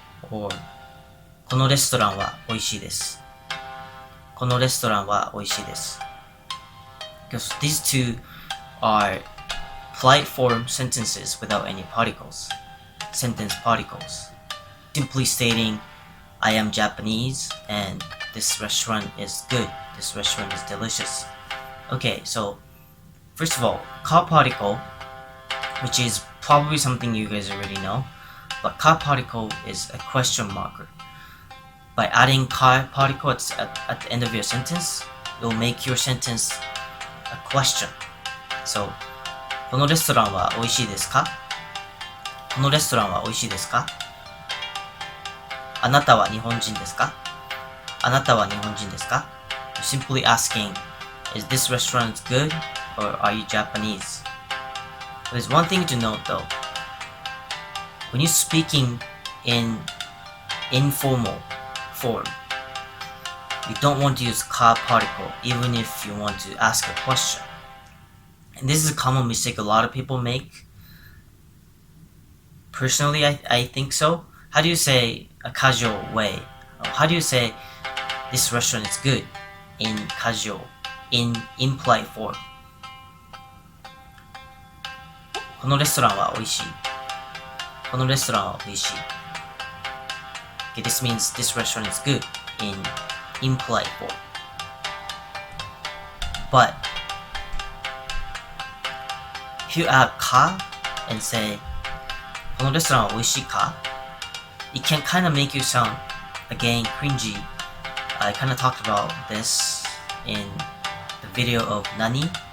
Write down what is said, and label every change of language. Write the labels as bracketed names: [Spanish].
[Japanese] or このレストランは美味しいです。このレストランは美味しいです。 [English] Because these two are polite form sentences without any particles. Sentence particles. Simply stating, I am Japanese and this restaurant is good. This restaurant is delicious. Okay, so first of all, ka particle, which is probably something you guys already know, but ka particle is a question marker. By adding ka particle at the end of your sentence, it will make your sentence a question. [Japanese] So, このレストランは美味しいですか？このレストランは美味しいですか？あなたは日本人ですか？あなたは日本人ですか？ [English] You're simply asking, is this restaurant good or are you Japanese? There's one thing to note though. When you're speaking in informal form, you don't want to use ka particle even if you want to ask a question. And this is a common mistake a lot of people make. Personally, I think so. How do you say a casual way? How do you say this restaurant is good in casual, in implied form? [Japanese] このレストランは美味しい。このレストランは美味しい。 [English] Okay, this means this restaurant is good in implied form. But if you add ka and say [Japanese] このレストランは美味しいか? [English] It can kind of make you sound, again, cringy. I kind of talked about this in the video of Nani.